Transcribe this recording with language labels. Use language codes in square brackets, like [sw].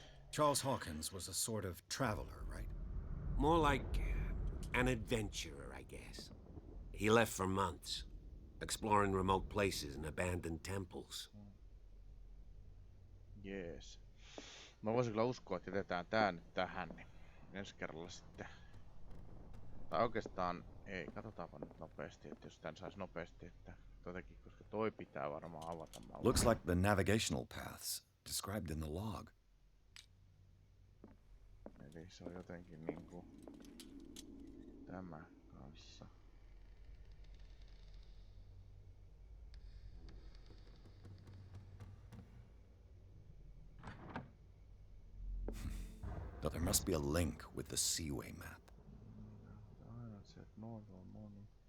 [en] Charles Hawkins was a sort of traveler, right? More like an adventurer, I guess. He left for months, exploring remote places and abandoned temples. Jees. [fi] Mä voisin kyllä uskoa, että jätetään tää nyt tähän, niin ensi kerralla sitten. Tai oikeastaan ei, katsotaanpa nyt nopeasti, että jos tän sais nopeasti, että jotenkin, koska toi pitää varmaan avata. [en] Looks like the navigational paths described in the log. [fi] Eli se on jotenkin niinku tämä kanssa. [en] But there must be a link with the seaway map. [fi] Aina se, että [en] normal money.